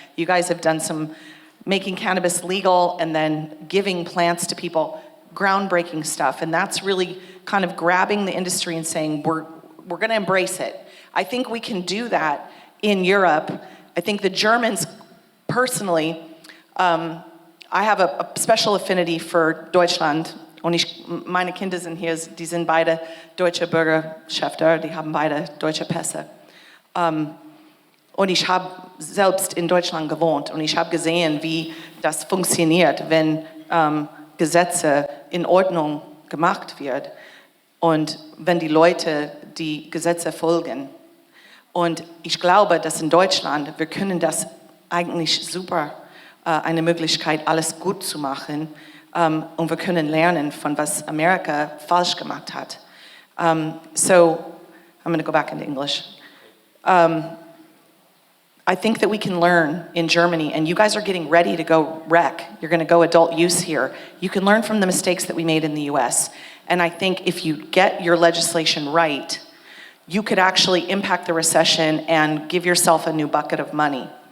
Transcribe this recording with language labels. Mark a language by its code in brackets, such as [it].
[en] You guys have done some making cannabis legal and then giving plants to people, groundbreaking stuff. And that's really kind of grabbing the industry and saying, we're going to embrace it. I think we can do that in Europe. I think the Germans, personally, I have a special affinity for Deutschland. [de] Und meine Kinder sind hier, die sind beide deutsche Bürgerschafter, die haben beide deutsche Pässe. Und ich habe selbst in Deutschland gewohnt und ich habe gesehen, wie das funktioniert, wenn Gesetze in Ordnung gemacht werden und wenn die Leute die Gesetze folgen. Und ich glaube, dass in Deutschland, wir können das eigentlich super, eine Möglichkeit, alles gut zu machen, und wir können lernen von was Amerika falsch gemacht hat. [en] So, I'm going to go back into English. I think that we can learn in Germany, and you guys are getting ready to go rec. You're going to go adult use here. You can learn from the mistakes that we made in the US. And I think if you get your legislation right, you could actually impact the recession and give yourself a new bucket of money.